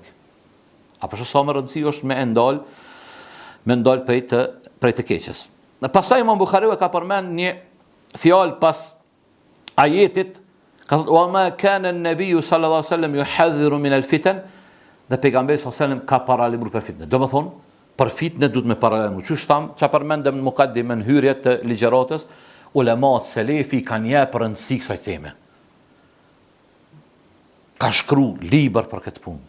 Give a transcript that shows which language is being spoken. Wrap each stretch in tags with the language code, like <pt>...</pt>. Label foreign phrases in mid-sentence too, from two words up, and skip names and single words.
<sq>Apo që sa më rëndësi është me ndalë prej të keqes. Pastaj Imam Buhariu ka përmend një fjalë pas ajetit, ka thotë,</sq> <ar>وما كان النبي صلى الله عليه وسلم يحذر من الفتن,</ar> <sq>dhe pejgamberi</sq> <ar>صلى الله عليه وسلم</ar> <sq>ka paralajmëruar për fitnë. Do të thonë, për fitnë duhet me paralajmëru. Çu shtam, çfarë përmendëm në mukaddimën hyrje të ligjëratës, ulemat selefi kanë jepur rëndësi kësaj teme. Ka shkruar libër për këtë punë.</sq>